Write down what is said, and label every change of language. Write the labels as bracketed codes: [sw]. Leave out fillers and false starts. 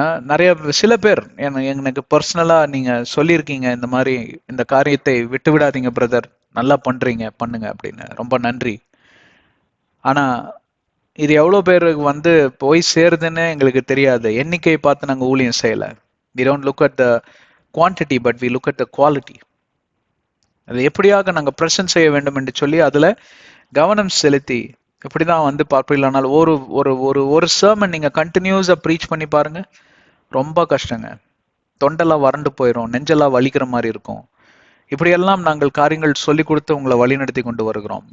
[ta] நிறைய சில பேர் எனக்கு பர்சனலா நீங்க சொல்லியிருக்கீங்க, இந்த மாதிரி இந்த காரியத்தை விட்டு விடாதீங்க பிரதர், நல்லா பண்றீங்க, பண்ணுங்க அப்படின்னு. ரொம்ப நன்றி. ஆனா இது எவ்வளவு பேருக்கு போய் சேருதுன்னு எங்களுக்கு தெரியாது. எண்ணிக்கையை பார்த்து நாங்க ஊழியம் செய்யல. [en] We don't look at the quantity, but we look at the quality. [ta] அது எப்படியாக நாங்க பிரசன்ட் செய்ய வேண்டும் என்று சொல்லி அதுல கவனம் செலுத்தி இப்படிதான் பார்ப்பீங்களானால் ஒரு ஒரு ஒரு ஒரு சர்மன் நீங்க கண்டினியூஸா ப்ரீச் பண்ணி பாருங்க, ரொம்ப கஷ்டங்க. தொண்டெல்லாம் வறண்டு போயிடும், நெஞ்செல்லாம் வலிக்கிற மாதிரி இருக்கும். இப்படியெல்லாம் நாங்கள் காரியங்கள் சொல்லி கொடுத்து உங்களை வழி நடத்தி கொண்டு வருகிறோம்.